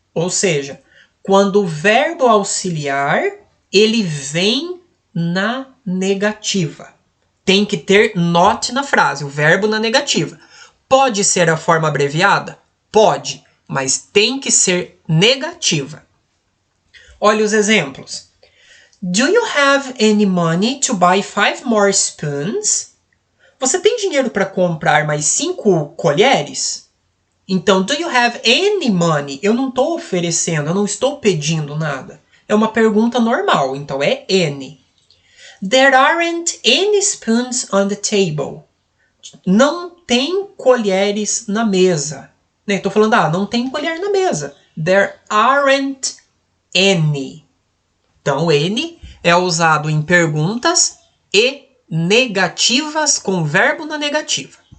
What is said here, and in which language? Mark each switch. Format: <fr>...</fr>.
<pt>Ou seja, quando o verbo auxiliar, ele vem na negativa. Tem que ter not na frase, o verbo na negativa. Pode ser a forma abreviada? Pode, mas tem que ser negativa. Olha os exemplos.</pt> <en>Do you have any money to buy 5 more spoons?</en> <pt>Você tem dinheiro para comprar mais 5 colheres?</pt> <en>Então, do you have any money?</en> <pt>Eu não estou oferecendo, eu não estou pedindo nada. É uma pergunta normal, então é any.</pt> <en>There aren't any spoons on the table.</en> <pt>Não tem colheres na mesa. Estou falando, não tem colher na mesa.</pt> <en>There aren't any.</en> <pt>Então, any é usado em perguntas e negativas com verbo na negativa.</pt>